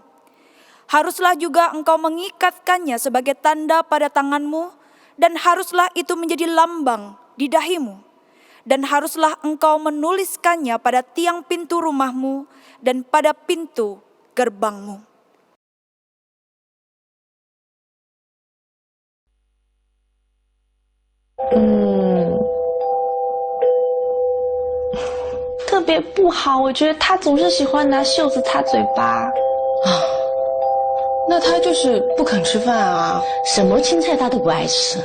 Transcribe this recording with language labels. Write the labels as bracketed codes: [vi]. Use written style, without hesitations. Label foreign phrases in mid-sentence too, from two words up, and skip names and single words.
[id] Haruslah juga engkau mengikatkannya sebagai tanda pada tanganmu dan haruslah itu menjadi lambang di dahimu. Dan haruslah engkau menuliskannya pada tiang pintu rumahmu dan pada pintu gerbangmu. [zh] 特别不好，我觉得他总是喜欢拿袖子擦嘴巴。那他就是不肯吃饭啊，什么青菜他都不爱吃，